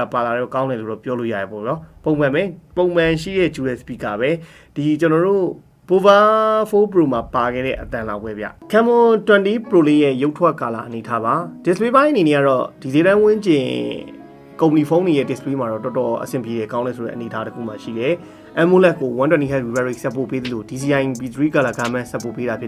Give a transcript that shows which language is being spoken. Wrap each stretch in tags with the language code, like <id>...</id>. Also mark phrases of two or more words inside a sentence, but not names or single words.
<my>ပါလာတော့ကောင်းတယ်လို့တော့ပြောလို့ရတယ်ပေါ့နော်ပုံမှန်ရှိတဲ့</my> <en>dual speaker</en> <my>ပဲဒီကျွန်တော်တို့Pova 4 Pro မှာပါခဲ့တဲ့အတန်လောက်ပဲဗျ Camon 20 Pro လေးရဲ့ရုပ်ထွက်ကာလာအနေထားပါ display ပိုင်းအနေနဲ့ကတော့ဒီဈေးတ န်းဝန်းကျင်ကုမ္ပဏီဖုန်းတွေရဲ့ display မှာတော့တော်တော်အဆင်ပြေတယ်ကောင်းတယ်ဆိုတဲ့အနေထားတစ်ခုမှရှိတယ် AMOLED ကို 120Hz</my> <en>refresh support</en> <my>ပေးတယ်လို့ DCI B3</my> <en>color gamut support</en> <my>ပေးတာဖြစ်</my>